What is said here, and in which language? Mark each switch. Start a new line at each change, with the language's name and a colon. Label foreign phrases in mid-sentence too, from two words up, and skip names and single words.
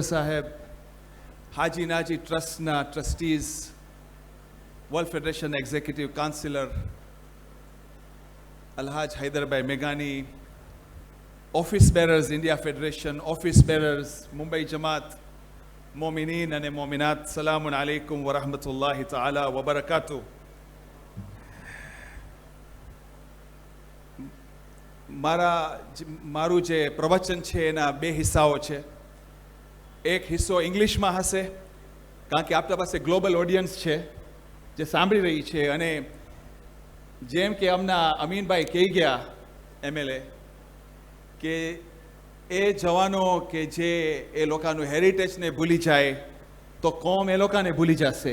English: Saheb, Haji Naji Trust na trustees, World Federation Executive Councillor Alhaj Haidar Bhai Megani, office bearers India Federation, office bearers Mumbai Jamaat, Momineen and Mominat,
Arabic: سلام عليكم ورحمة الله تعالى وبركاته.
Gujarati: મારું જે પ્રવચન છે એના બે હિસ્સાઓ છે. એક હિસ્સો ઇંગ્લિશમાં હશે કારણ કે આપણા પાસે
English: global audience
Gujarati: છે, જે સાંભળી રહી છે, અને જેમ કે અમના અમીનભાઈ કહી ગયા MLA કે એ જવાનો કે જે એ લોકોનું હેરિટેજને ભૂલી જાય તો કોમ એ લોકોને ભૂલી જશે.